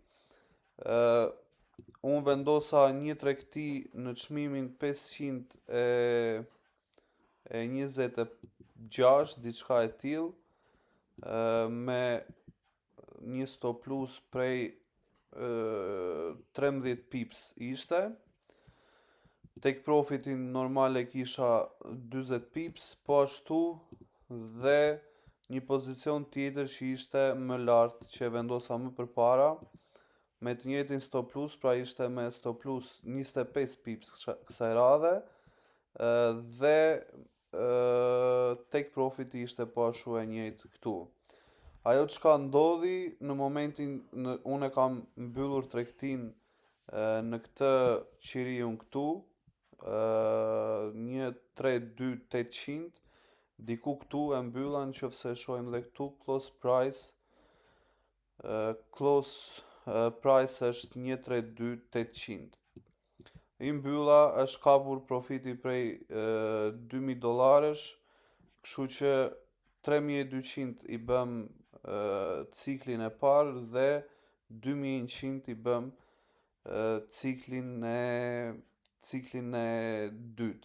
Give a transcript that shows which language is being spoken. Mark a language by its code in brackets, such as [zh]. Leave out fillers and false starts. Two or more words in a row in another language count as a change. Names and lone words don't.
[sq] Unë vendosa një tregti në çmimin 526, diçka e tillë, me një [en] stop loss [sq] prej 13 pips ishte. Tek profitin normal e kisha 40 pips, po ashtu dhe një pozicion tjetër që ishte më lart, që e vendosa më përpara, me të njëjtin [en] stop loss, [sq] pra ishte me [en] stop loss [sq] 25 pips kësaj radhe, dhe tek profiti ishte po ashtu e njëjtë këtu. Ajo çka ndodhi në momentin unë e kam mbyllur tregtin në këtë qiriun këtu, 132.800, diku këtu e mbylla, nëse e shohim dhe këtu [en] close price [sq] është 132.800. I mbylla, është kapur profiti prej $2.000, kështu që 3.200 i bëm ciklin e parë dhe 2.100 i bëm ciklin e dytë.